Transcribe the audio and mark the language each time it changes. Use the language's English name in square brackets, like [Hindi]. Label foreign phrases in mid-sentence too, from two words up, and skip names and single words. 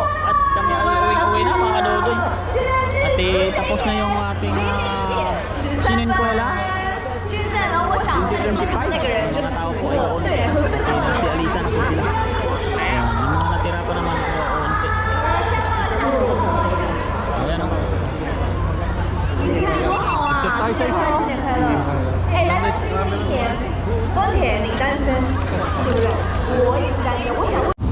[Filipino] At kami ay uwi na mga kadudoy. At tapos na yung ating sininkwela. 2025. Mga tao po ay doon. Si Alisa na po sila. Ayan, yung mga natira pa naman po unti. Ayan o. [Chinese] 新年快乐！哎，来，光铁，你单身，对不对？我也是单身，我想问。